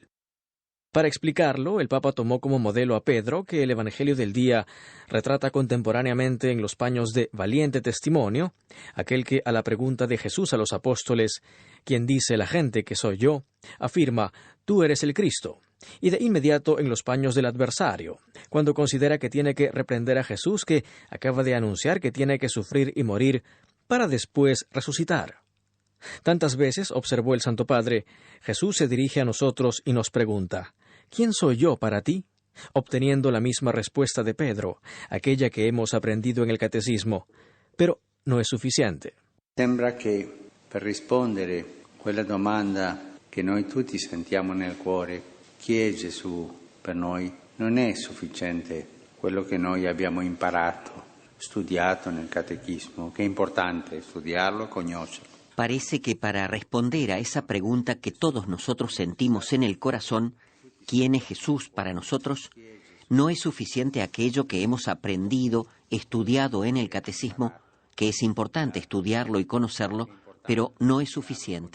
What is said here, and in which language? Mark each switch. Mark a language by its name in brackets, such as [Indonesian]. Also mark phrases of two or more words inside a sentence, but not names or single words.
[Spanish] Para explicarlo, el Papa tomó como modelo a Pedro, que el Evangelio del día retrata contemporáneamente en los paños de valiente testimonio, aquel que a la pregunta de Jesús a los apóstoles, ¿quién dice la gente que soy yo?, afirma, tú eres el Cristo, y de inmediato en los paños del adversario, cuando considera que tiene que reprender a Jesús, que acaba de anunciar que tiene que sufrir y morir para después resucitar. Tantas veces, observó el Santo Padre, Jesús se dirige a nosotros y nos pregunta, ¿quién soy yo para ti?, obteniendo la misma respuesta de Pedro, aquella que hemos aprendido en el Catecismo, pero no es suficiente. [Italian] Sembra che per rispondere quella domanda che noi tutti sentiamo nel cuore, chi è Gesù per noi, non è sufficiente quello che noi abbiamo imparato, studiato nel Catechismo, che è importante studiarlo e conoscerlo. [Spanish] Parece que para responder a esa pregunta que todos nosotros sentimos en el corazón, ¿quién es Jesús para nosotros?, no es suficiente aquello que hemos aprendido, estudiado en el Catecismo, que es importante estudiarlo y conocerlo, pero no es suficiente.